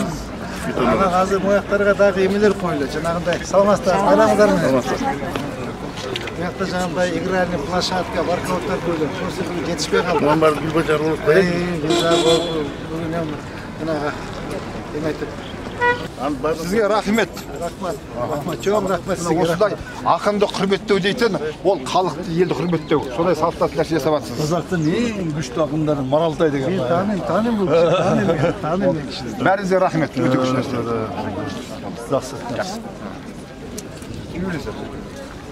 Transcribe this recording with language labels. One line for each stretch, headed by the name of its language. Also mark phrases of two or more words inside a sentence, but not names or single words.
Kyrgyz: Ана азыр муяктарга дагы эмелер коюлду. Жанагындай саламатсыздар, байлаңыздар менен. Буякта жанагындай игральный площадка, воркауттар коюлду. Ошо жетишпей калды. Мындан баары гүл бажар болуп коет. Бүгүн жанагы эме айтып.
Kazakh: Сізге рахмет.
Kyrgyz: Рахмат, чоң рахмет сізге.
Kazakh: Осындай ақынды құрметтеу дейтін, ол халықты, елді құрметтеу. Сондай салт нәрсе жасап жатсыз. Қазақтың ең күшті ақындарын Маралтай деген. Мен танимын бұл кіші, танимын кіші. Бәріңізге рахмет, өте күшті нәрсе. Жақсы. Кім білесіз?